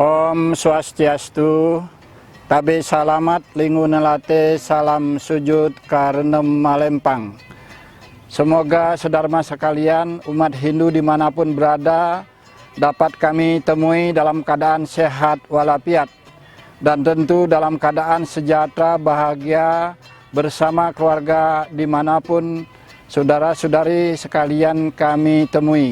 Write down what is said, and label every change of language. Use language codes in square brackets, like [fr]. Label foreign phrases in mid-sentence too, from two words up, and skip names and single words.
[nij] Om Swastiastu, tabe salamat lingu nelate salam sujud karenem malempang. [id] Semoga saudara sekalian umat Hindu dimanapun berada dapat kami temui dalam keadaan sehat walafiat dan tentu dalam keadaan sejahtera bahagia bersama keluarga dimanapun saudara-saudari sekalian kami temui.